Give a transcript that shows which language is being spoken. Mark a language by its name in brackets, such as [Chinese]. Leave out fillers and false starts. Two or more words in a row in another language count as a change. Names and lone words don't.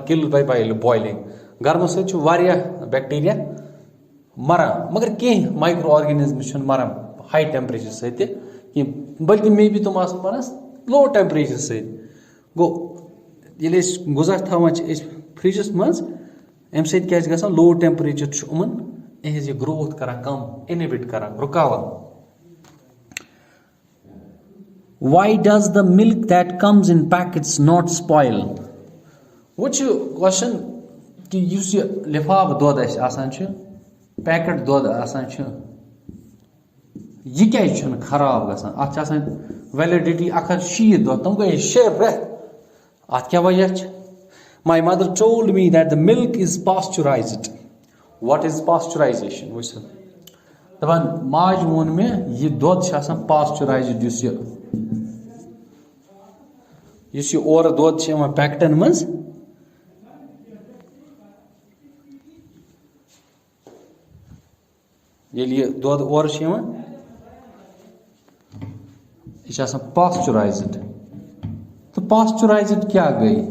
[English] killed by boiling [Kashmiri] گرمہٕ سۭتۍ چھُ واریاہ بیکٹیریا مران مگر کینٛہہ [English] micro organisms [Kashmiri] چھُنہٕ مران [English] high temperature [Kashmiri] سۭتۍ تہِ کینٛہہ بلکہِ مے بی تِم آسان مران [English] low temperature [Kashmiri] سۭتۍ گوٚو ییٚلہِ أسۍ غذا تھاوان چھِ أسۍ فرجس منٛز اَمہِ سۭتۍ کیٛاہ چھِ گژھان [English] low temperature [Kashmiri] چھُ یِمن یِہنٛز یہِ گروتھ کران کم اِنہِبِٹ کران رُکاوان [English] why does the milk that comes in packets not spoil [Kashmiri] وۄنۍ چھُ کوسچن کہِ یُس یہِ لِفاف دۄد اَسہِ آسان چھُ پیکٹ دۄد آسان چھُ یہِ کیازِ چھُنہٕ خراب گژھان اَتھ چھِ آسان ویلڈٹی 160 دۄہ تِم گٔے 6 رٮ۪تھ اَتھ کیٛاہ وجہ چھِ [English] My mother told me that the milk is pasteurized. What is pasteurization? [Kashmiri] وٕچھ سا دَپان ماجہِ ووٚن مےٚ یہِ دۄد چھُ آسان پاسچُرایزٕڈ یُس یہِ اورٕ دۄد چھُ یِوان پیکٹن منٛز ییٚلہِ یہِ دۄد اورٕ چھُ یِوان یہِ چھُ آسان پاسچُرایزٕڈ تہٕ پاسچُرایزٕڈ کیٛاہ گٔے